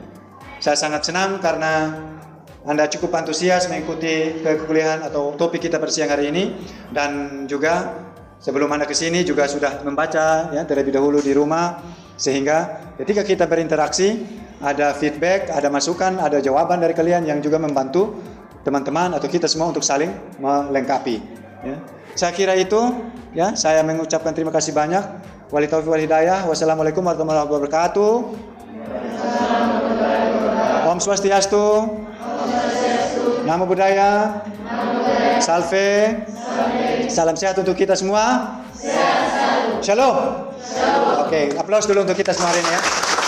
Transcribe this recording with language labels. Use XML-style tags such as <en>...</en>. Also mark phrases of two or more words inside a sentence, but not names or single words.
<id>Saya sangat senang karena Anda cukup antusias mengikuti kekuliahan atau topik kita pada siang hari ini, dan juga sebelum Anda ke sini juga sudah membaca ya terlebih dahulu di rumah, sehingga ketika kita berinteraksi ada feedback, ada masukan, ada jawaban dari kalian yang juga membantu teman-teman atau kita semua untuk saling melengkapi ya. Saya kira itu ya, saya mengucapkan terima kasih banyak.</id> <ar>ولي التوفيق والهداية. والسلام عليكم ورحمة الله وبركاته.</ar> <ban>Om Swastiastu.</ban> <pi>Namo Buddhaya.</pi> <id>Salve. Salam sehat untuk kita semua. Shalom. Oke, aplaus dulu untuk kita semua hari ini ya.</id>